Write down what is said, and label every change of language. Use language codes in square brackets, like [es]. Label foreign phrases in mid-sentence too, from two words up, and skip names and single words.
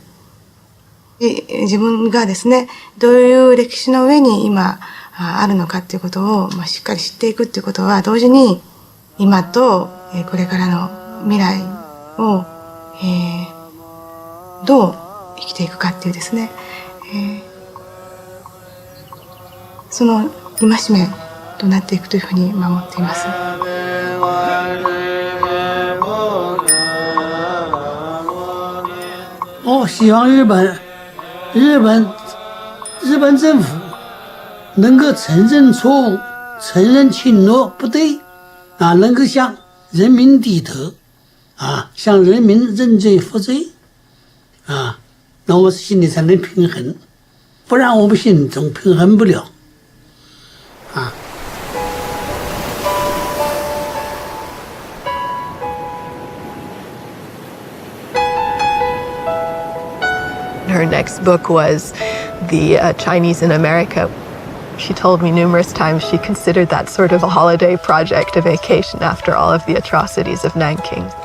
[ja] 自分がですね、どういう歴史の上に今あるのかっていうことをしっかり知っていくっていうことは、同時に今とこれからの未来をどう生きていくかっていうですね、その戒めとなっていくというふうに思っています。 [zh] 希望日本政府能够承认错误，承认侵略不对，能够向人民低头，向人民认罪负罪， 那我心里才能平衡，不然我们心中平衡不了。啊。 [en] Her next book was The Chinese in America. She told me numerous times she considered that sort of a holiday project, a vacation after all of the atrocities of Nanking.